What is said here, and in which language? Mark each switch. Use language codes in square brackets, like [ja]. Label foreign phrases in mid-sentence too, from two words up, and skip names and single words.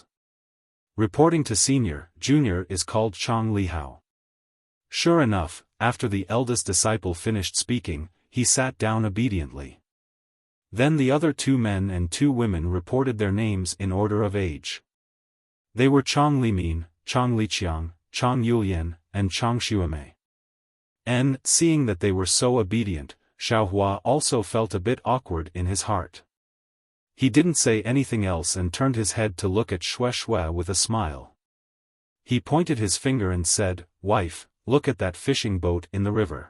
[en] Reporting to Senior, Junior is called Chang Lihao. Sure enough, after the eldest disciple finished speaking, he sat down obediently. Then the other 2 men and 2 women reported their names in order of age. They were Chang Limin, Chang Liqiang, Chang Yulian, and Chang Xuemei. And, seeing that they were so obedient, Xiaohua also felt a bit awkward in his heart. He didn't say anything else and turned his head to look at Xue with a smile. He pointed his finger and said, "Wife, look at that fishing boat in the river.